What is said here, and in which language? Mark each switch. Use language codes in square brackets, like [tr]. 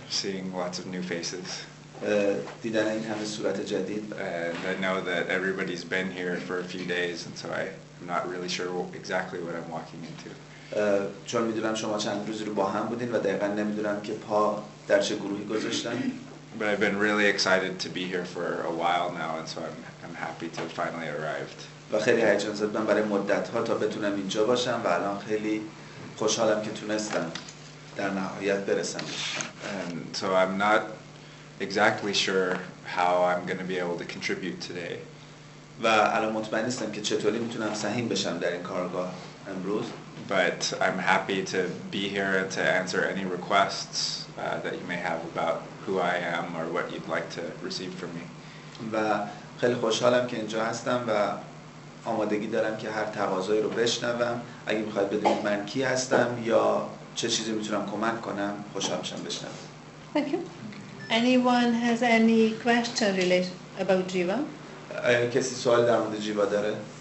[en] Seeing lots of new faces. [fa] دیدن این همه صورت جدید. [en] And I know that everybody's been here for a few days, and so I'm not really sure exactly what I'm walking into. [fa] چون میدونم شما چند روزی رو با هم بودین و دقیقاً نمیدونم که پا در چه گروهی گذاشتن. [en] But I've been really excited to be here for a while now, and so I'm happy to finally arrived. [fa] و خیلی هیجان زدم برای مدت‌ها تا بتونم اینجا باشم و الان خیلی خوشحالم که تونستم در نهایت برسم. [en] And so I'm not exactly sure how I'm going to be able to contribute today. [fa] و الان مطمئن نیستم که چطوری میتونم سهیم بشم در این کارگاه امروز. [en] But I'm happy to be here and to answer any requests that you may have about who I am or what you'd like to receive from me. [fa] و خیلی خوشحالم که اینجا هستم و آمادگی دارم که هر تقاضایی رو بشنوم. اگه میخواید بدونید من کی هستم یا چه چیزی میتونم کمک کنم خوشحال میشم بشنوم. [en] Thank you. Anyone has any question related about Jiva? [fa] کسی سوال در مورد جیوا داره؟